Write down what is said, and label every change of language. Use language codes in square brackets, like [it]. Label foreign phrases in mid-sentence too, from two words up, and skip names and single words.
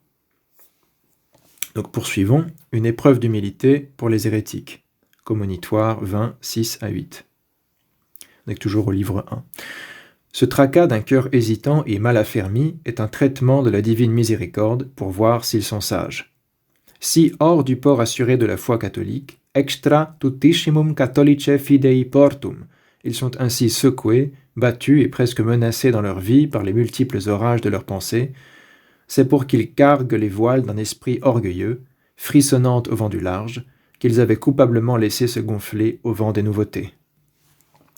[fr] Donc poursuivons, une épreuve d'humilité pour les hérétiques. Commonitoire 20, 6 à 8. On est toujours au livre 1. Ce tracas d'un cœur hésitant et mal affermi est un traitement de la divine miséricorde pour voir s'ils sont sages. Si hors du port assuré de la foi catholique, [la] extra tutissimum catholice fidei portum, [fr] ils sont ainsi secoués, battus et presque menacés dans leur vie par les multiples orages de leurs pensées, c'est pour qu'ils carguent les voiles d'un esprit orgueilleux, frissonnant au vent du large, qu'ils avaient coupablement laissé se gonfler au vent des nouveautés.